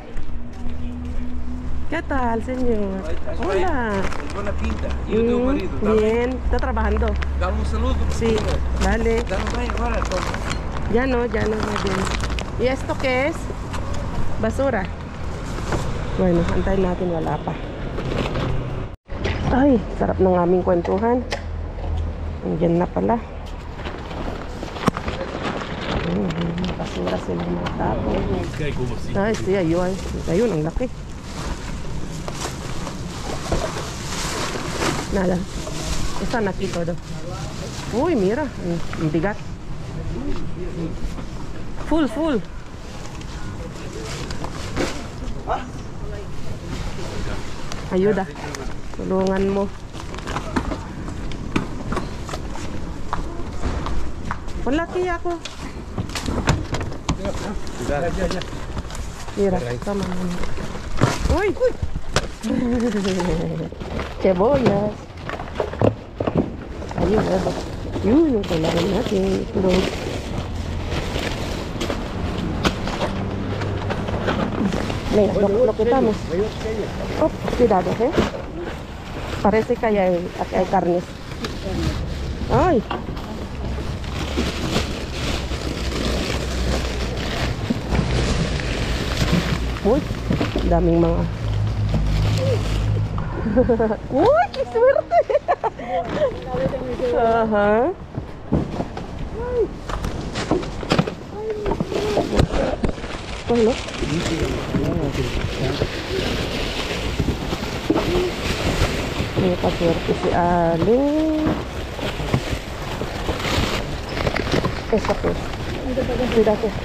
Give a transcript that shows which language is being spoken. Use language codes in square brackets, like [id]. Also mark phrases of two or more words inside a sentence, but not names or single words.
[es] ¿Qué tal, señor? Hola. Buena pinta. ¿Y tu marido? Bien, está trabajando. Dame un saludo. Sí, vale. Dame un baño ahora, entonces. Ya no, más bien. ¿Y esto qué es? Basura. Bueno, [tl] antayin natin, wala pa. Ay, sarap ng aming kwentuhan. Andiyan na pala. Basura sila mga tapon. Ay, siya, yun. Ayun, ang laki. [es] Nada. Están aquí todo. Uy, mira. [tl] Ang bigat. [es] Full. Ayuda. [tl] Tulungan mo. Malaki ako. Mira, tama mo. [es] Uy! Cebollas. [tl] Ayun, yun yung kailangan natin. Itlog. [es] Mira, lo quitamos. Oh, cuidado, ¿eh? Parece que hay carnes. [tl] Ay. Uy, daming mga. [es] Uy, qué suerte. Ajá. Bueno. [tl] May paswerte si Aling. [es] Esa pues. Cuidado.